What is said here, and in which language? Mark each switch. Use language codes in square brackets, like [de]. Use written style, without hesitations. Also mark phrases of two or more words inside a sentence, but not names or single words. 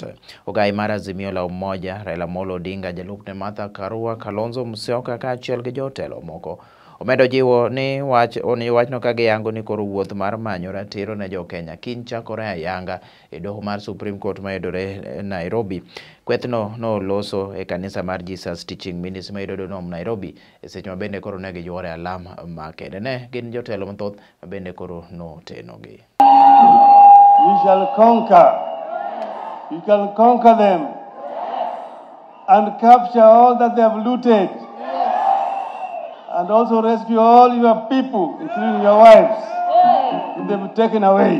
[luo] Ogai mar Azimio la Umoja Raila Odinga, jalupne Martha Karua, Kalonzo Musyoka kaachiel gi jotelo moko omedo jiwo ni wachno ka giyango ni koro wuoth mar manyo ratiro ne jo Kenya Kiny Chakore ayanga e doho mar Supreme Court mayudore Nairobi. Kwethno noloso e kanisa mar Jesus Teaching Ministry mayudore Nairobi e seche mabende koro ne gijuore alam makende. Ne gin jotelo mathoth mabende koro notenogi. [en] You shall conquer. You can conquer them and capture all that they have looted. And also rescue all your people, including your wives, if they be taken away.